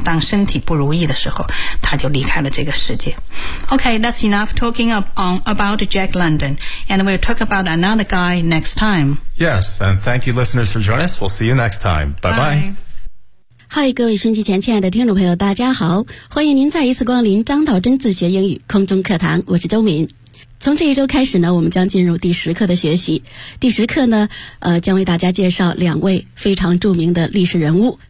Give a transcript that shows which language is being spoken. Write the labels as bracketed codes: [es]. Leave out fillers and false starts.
[zh] 当身体不如意的时候，他就离开了这个世界。 [en] Okay, that's enough talking about Jack London, and we'll talk about another guy next time. Yes, and thank you, listeners, for joining us. We'll see you next time. Bye-bye. Bye. [zh] 嗨各位收音机前亲爱的听众朋友，大家好，欢迎您再一次光临张道真自学英语空中课堂，我是周敏。从这一周开始呢我们将进入第十课的学习。第十课呢将为大家介绍两位非常著名的历史人物。